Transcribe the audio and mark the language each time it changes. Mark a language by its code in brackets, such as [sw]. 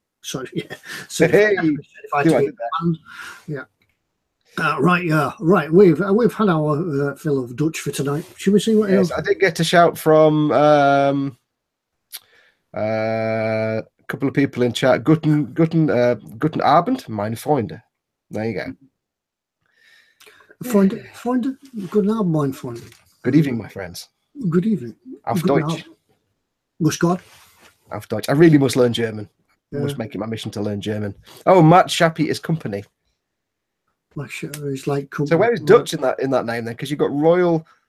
[en] Sorry, yeah. Certified yeah. Right. We've had our fill of Dutch for tonight. Should we see what else? I did get a shout from a couple of people in chat. [de] Guten Abend, meine Freunde. [en] There you go. [de] Freunde. Guten Abend, meine Freunde. [en] Good evening, my friends. Good evening. [de] Auf Deutsch. Muss Gott. Auf Deutsch. [en] I really must learn German. I must make it my mission to learn German. Oh, Matt Shappy is company. It's like company. So where is Dutch in that name then? Because you've got royal.